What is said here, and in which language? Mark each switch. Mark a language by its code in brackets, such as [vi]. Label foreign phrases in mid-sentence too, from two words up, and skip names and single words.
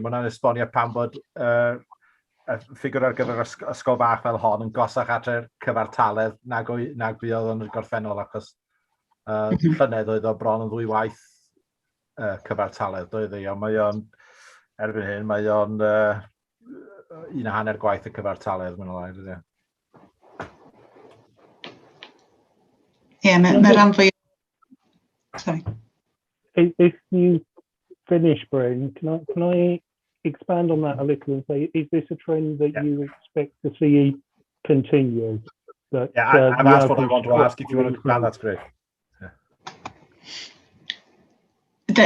[cy] Mae hwnna'n esbonio pam bod y ffigwr ar gyfer ysgol bach fel hon yn gosach at y cyfartaledd nag buodd yn y gorffennol, achos llynedd oedd o bron yn 2 waith cyfartaledd, doedd ei, ond mae o'n, erbyn hyn, mae o'n 1.5 gwaith y cyfartaledd, mae'n lai, dydy. Ie, mae rhan fwy... Sorry. [en] If you finish, Bryn, can I expand on that a little and say, is this a trend that you expect to see continue? That, I've asked what I want to ask. If you want to expand, that's great. Yeah.